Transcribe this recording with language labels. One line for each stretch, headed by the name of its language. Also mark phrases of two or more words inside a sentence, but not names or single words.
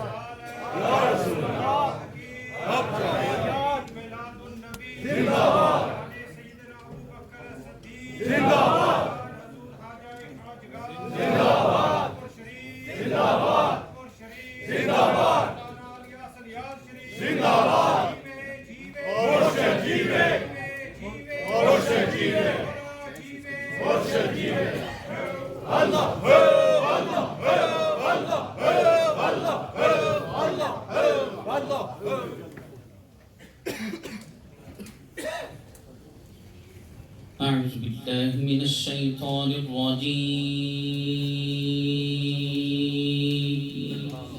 Arabic: يا رسول الله,
Urdu: زندہ باد، زندہ باد، زندہ باد، زندہ باد، زندہ باد، زندہ باد,
Sindhi: مرشد جيئي، مرشد جيئي، مرشد جيئي.
Arabic: الله، الله، الله، الله، الله، الله. أعوذ بالله من الشيطان الرجيم.